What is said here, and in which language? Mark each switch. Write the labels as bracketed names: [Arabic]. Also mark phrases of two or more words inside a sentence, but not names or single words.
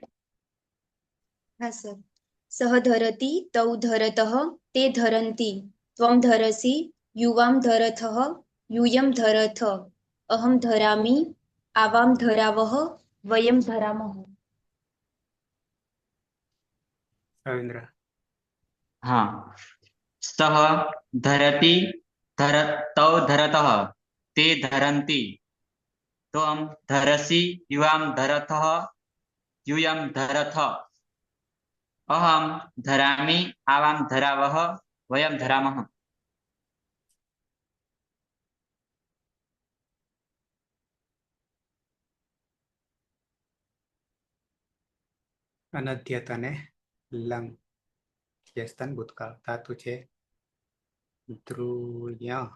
[Gujarati] હા સર. [Sanskrit] सः धरति तौ धरतः ते धरन्ति. त्वं धरसि युवां धरथः यूयं धरथ. अहं धरामि आवां धरावः वयं धरामः. રવિન્દ્ર. हाँ सः धरति तौ धरतः ते धरन्ति त्वं धरसि युवां धरतः यूयं धरथ अहं धरामि आवां धरावः वयं धरामः। [Gujarati] અનદ્યત અને લંગ યસ્તન ભૂતકાળ. ધાતુ છે ધ્રુય.